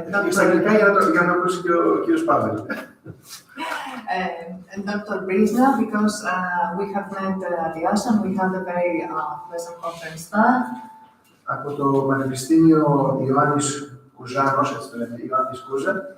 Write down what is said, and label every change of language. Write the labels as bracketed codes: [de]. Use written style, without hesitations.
[el] Στα αγγλικά για να ακούσει και ο κύριος Παύλ. [en] And Dr. Brinza, because we have met Iasi and we had a very pleasant conference there. [el] Από το Πανεπιστήμιο Ιωάννης Κουζάνος, έτσι το λέμε, Ιωάννης Cuza.